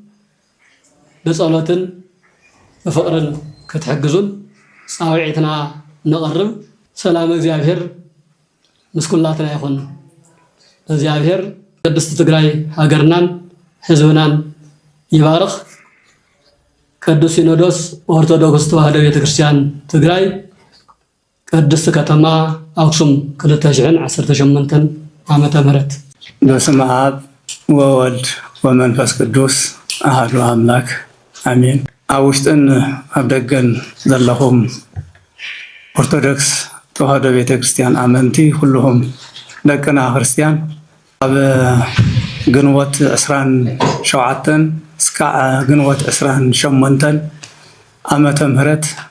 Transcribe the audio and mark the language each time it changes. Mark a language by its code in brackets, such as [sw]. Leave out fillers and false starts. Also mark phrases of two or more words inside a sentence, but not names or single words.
[ti] ብጸሎትን ብፍቕርን ክትሕግዙን ጻውዒትና ንቐርብ። ሰላም እግዚአብሔር ምስኩላትና ይኹን። እግዚአብሔር ቅድስት ትግራይ ሃገርናን ህዝብናን ይባርኽ። ቅዱስ ሲኖዶስ ኦርቶዶክስ ተዋህዶ ቤተክርስቲያን ትግራይ ቅድስት ከተማ አክሱም 2018 ዓመተ ምህረት። [gez] በስመ አብ ወወልድ ወመንፈስ ቅዱስ አሐዱ አምላክ አሜን። [ti] ኣብ ውሽጥን ኣብ ደገን ዘለኹም ኦርቶዶክስ ተዋህዶ ቤተክርስቲያን ኣመንቲ ኩልኹም ደቅና ክርስቲያን ኣብ ግንቦት 27 እስካዕ ግንቦት 28 ዓመተ ምህረት